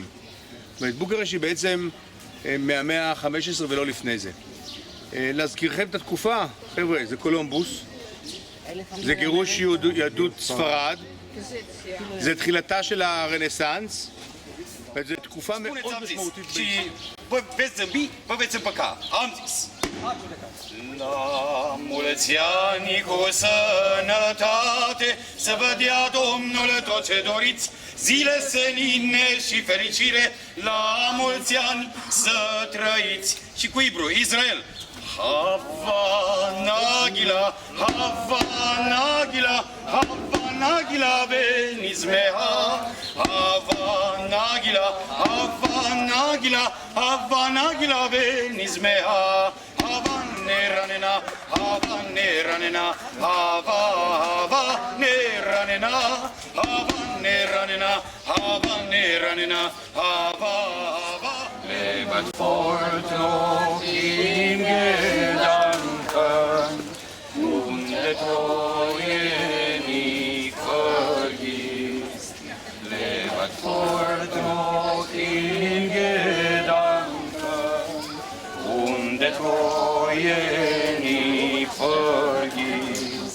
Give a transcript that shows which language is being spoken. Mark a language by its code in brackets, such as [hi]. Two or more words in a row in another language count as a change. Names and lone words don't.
[he] זאת אומרת, בוקרשט היא בעצם מהמאה ה-15 ולא לפני זה. להזכירכם את התקופה, חבר'ה, זה קולומבוס, זה גירוש יהדות ספרד, זה תחילתה של הרנסאנס, וזו תקופה מאוד משמעותית. [ro] Vă veți zâmbi, vă veți împăca. Am zis. La mulți ani cu sănătate, să vă dea Domnul tot ce doriți, zile senine și fericire, la mulți ani să trăiți. Și cu Ibru, Israel. [he] הבה נגילה, הבה נגילה, הבה נגילה ונשמחה, הבה נגילה, הבה נגילה, הבה נגילה ונשמחה, הבה נרננה, הבה נרננה, הבה נרננה, הבה נרננה, הבה נרננה, הבה. [de] Lebt fort noch in Gedanken und der Treue nicht vergisst. Lebt fort noch in Gedanken und der Treue nicht vergisst.